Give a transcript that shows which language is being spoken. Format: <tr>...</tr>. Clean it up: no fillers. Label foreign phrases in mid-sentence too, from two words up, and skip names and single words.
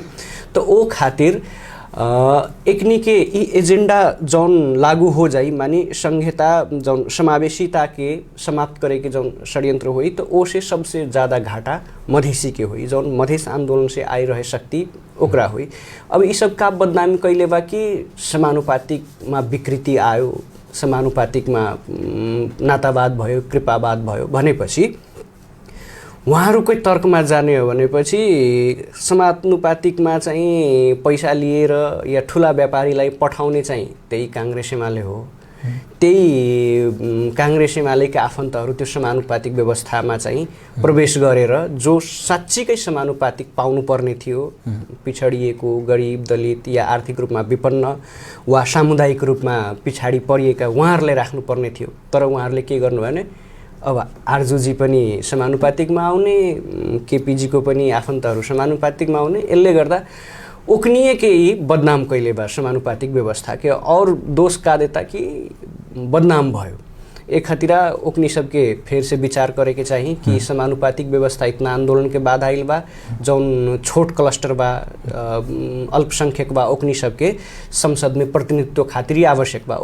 <bho>तो ओ खातिर एकनी के ई एजेंडा जौन लागू हो जाई, मानी संघीयता जौन समावेशिता के समाप्त करे के जौन षड्यंत्र हुई, तो ओ से सबसे ज़्यादा घाटा मधेसी के हुई, जौन मधेश आंदोलन से आई रहे शक्ति ओकरा हुई। अब ये सब का बदनामी कैले बा कि</bho> <ne>समानुपातिक में विकृति आयो, समानुपातिक में नातावाद भयो, कृपावाद भयो भनेपछि उहाँहरूकै तर्कमा जाने हो भनेपछि समानुपातिकमा चाहिँ पैसा लिएर या ठुला व्यापारीलाई पठाउने चाहिँ त्यही काङ्ग्रेस एमाले हो। त्यही काङ्ग्रेस एमालेका आफन्तहरू त्यो समानुपातिक व्यवस्थामा चाहिँ प्रवेश गरेर जो साँच्चीकै समानुपातिक पाउनुपर्ने थियो, पिछडिएको, गरिब, दलित या आर्थिक रूपमा विपन्न वा सामुदायिक रूपमा पिछाडी परिएका उहाँहरूलाई राख्नुपर्ने थियो। तर उहाँहरूले के गर्नु भने अब आरजुजी पनि समानुपातिकमा आउने, केपीजीको पनि आफन्तहरू समानुपातिकमा आउने, यसले गर्दा</ne> <bho>ओकनीय के ही बदनाम कैले बा समानुपातिक व्यवस्था के। और दोष का देता कि</bho> <ne>बदनाम भयो,</ne> <bho>एक खतिरा ओकनी सबके फिर से विचार करे के चाहिए कि समानुपातिक व्यवस्था इतना आंदोलन के बाद आइल बा, जौन छोट क्लस्टर बा, अल्पसंख्यक बा, ओकनी सबके संसद में प्रतिनिधित्व खातिर आवश्यक बा।</bho>